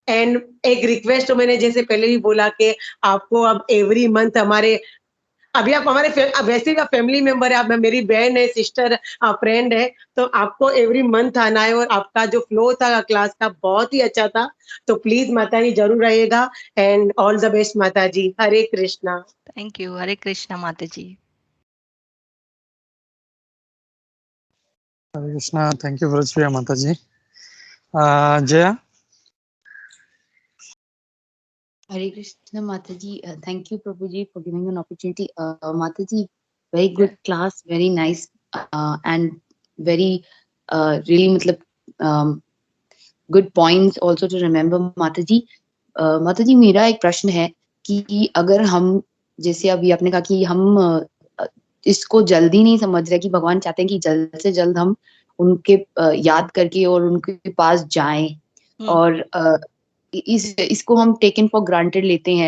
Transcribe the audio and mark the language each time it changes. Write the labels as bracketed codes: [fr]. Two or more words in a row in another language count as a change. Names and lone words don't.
[hi] एंड एक रिक्वेस्ट तो मैंने जैसे पहले भी बोला कि आपको अब [en] every month [hi] हमारे, अभी आप हमारे वैसे भी आप [en] family member [hi] है, आप मेरी बहन है, [en] sister, friend [hi] है, तो आपको [en] every month [hi] आना है। और आपका जो फ्लो था क्लास का बहुत ही अच्छा था, तो प्लीज माता जी जरूर रहिएगा। [en] and all the best माता जी। हरे कृष्णा। thank you. हरे कृष्णा माता जी। हरे कृष्णा। thank you ब्रजप्रिया माता जी। जया। Hare Krishna Mataji, thank you Prabhuji for giving an opportunity. Mataji, very good class, very nice and very really matlab, good points also to remember Mataji. [hi] Mataji मेरा एक प्रश्न है कि अगर हम जैसे अभी आपने कहा कि हम इसको जल्दी नहीं समझ रहे कि भगवान चाहते हैं कि जल्द से जल्द हम उनके याद करके और उनके पास जाएं और इसको हम [en] taken for granted [hi] लेते हैं।